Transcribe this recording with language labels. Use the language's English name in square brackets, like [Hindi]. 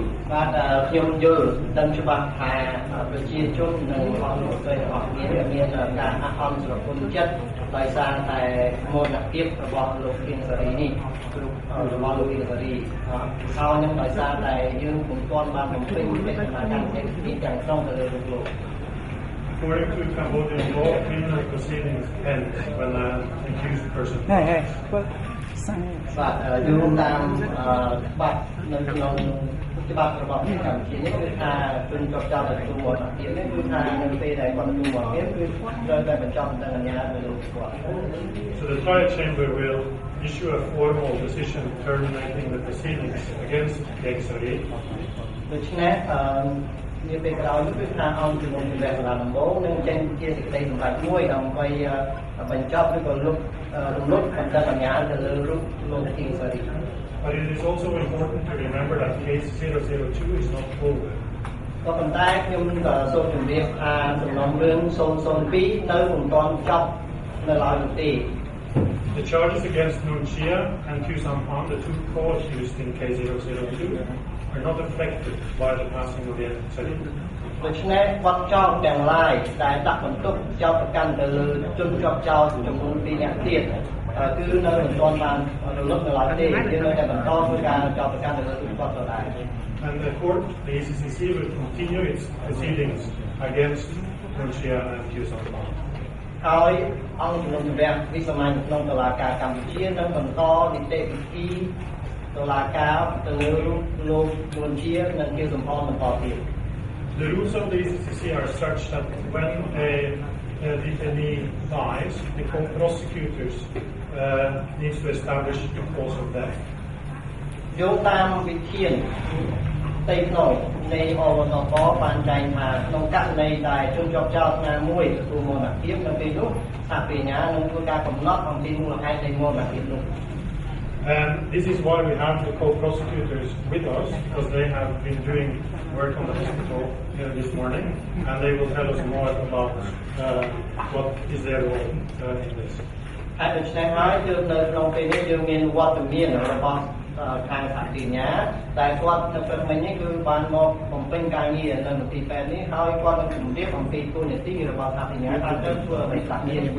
[Khmer] បាទខ្ញុំយល់ដឹងច្បាស់ថាប្រជាជននិងបងប្អូនរបស់គ្នាមានការអះអាងស្រពន់ចិត្តដោយសារតែមរណភាពរបស់លោកIeng Saryនេះរបស់លោកIeng Saryហើយនឹងដោយសារតែយើងពុំទាន់បានបំពេញកិច្ចការកម្មកិច្ចទាំងស្រុងទៅលើលោក [English] According to Cambodian law, criminal proceedings end when an accused person dies. [Khmer] បាទយោងតាមច្បាប់នៅក្នុងច្បាប់របស់កម្ពុជានេះគឺថាជនជាប់ចោទទទួលមរណភាពនេះគឺថានៅពេលដែលគាត់ទទួលមរណភាពគឺត្រូវតែបញ្ចប់ទាំងអញ្ញាទៅលោកគាត់ [English] So the trial chamber will issue a formal decision terminating the proceedings against Ieng Sary. [Khmer] ដូច្នេះនាពេលក្រោយនេះគឺថាអង្គជំនុំជម្រះសាលាដំបូងនឹងចេញជាសេចក្តីសម្រេចមួយដើម្បីបញ្ចប់ឬក៏លុបរំលត់បណ្ដឹងអញ្ញាទៅលើរូបលោកIeng Sary. [English] But it is also important to remember that case 002 is not over. [Khmer] ក៏ប៉ុន្តែខ្ញុំក៏សូមជម្រាបថាសំណុំរឿង002នៅមិនទាន់ចប់នៅឡើយនោះទេ [English] The charges against Nuon Chea and Khieu Samphan, the two co-accused in case 002, are not affected by the passing of Ieng Sary. [Khmer] ដូច្នេះបទចោទទាំងឡាយដែលដាក់បន្ទុកចោទប្រកាន់ទៅលើជនជាប់ចោទចំនួន2នាក់ទៀតគឺនៅមិនទាន់បានរលត់នៅឡើយទេយើងនៅតែបន្តធ្វើការចោទប្រកាន់ទៅលើជនជាប់ចោទដែរ [English] And the court, the ECCC, will continue its proceedings against Nuon Chea and Khieu Samphan. [Khmer] ហើយអង្គជំនុំជម្រះវិសាមញ្ញក្នុងតុលាការកម្ពុជានឹងបន្តនីតិវិធីតុលាការទៅលើរូបលោក Nuon Chea និងKhieu Samphan បន្តទៀត [English] The rules of the ECCC are such that when a detainee dies, the prosecutors needs to establish the cause of death. [Khmer] យោងតាមវិធានផ្ទៃក្នុងនៃអវតកបានចែងថាក្នុងករណីដែលជនជាប់ចោទណាមួយទទួលមរណភាពនៅពេលនោះថាបញ្ញានឹងធ្វើការកំណត់អំពីមូលហេតុនៃមរណភាពនោះ [English] And this is why we have the co-prosecutors with us, because they have been doing work on the hospital this morning, and they will tell us more about what is their role in this. [Khmer] ហើយដូច្នេះហើយយើងនៅក្នុងពេលនេះយើងមានវត្តមានរបស់ ខាងសហគ្រាសញ្ញាតែគាត់នៅពេលមិញនេះគឺបានមកបំពេញការងារនៅមន្ទីរពេទ្យនេះហើយគាត់នឹងជម្រាបអំពីទូនាទីរបស់សហគ្រាសញ្ញាថាទៅធ្វើអ្វីខ្លះនេះ